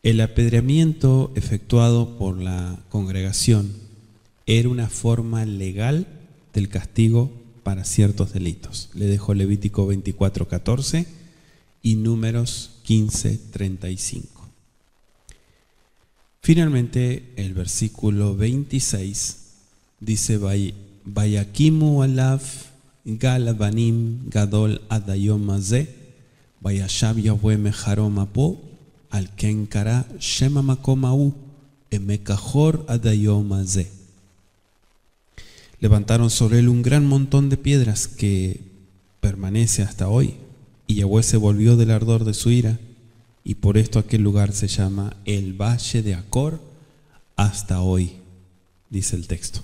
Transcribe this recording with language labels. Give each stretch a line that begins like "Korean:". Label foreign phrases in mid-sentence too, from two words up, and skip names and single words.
Spanish: El apedreamiento efectuado por la congregación era una forma legal del castigo para ciertos delitos. Le dejo Levítico 24:14 y Números 15:35. Finalmente, el versículo 26 dice:
Hebrew: ויקימו עליו גל אבנים גדול עד היום הזה וישב יהוה מחרון אפו על כן קרא שם המקום ההוא עמק עכור עד היום הזה.
Spanish: Levantaron sobre él un gran montón de piedras que permanece hasta hoy, y Yahweh se volvió del ardor de su ira, y por esto aquel lugar se llama el Valle de Acor hasta hoy, dice el texto.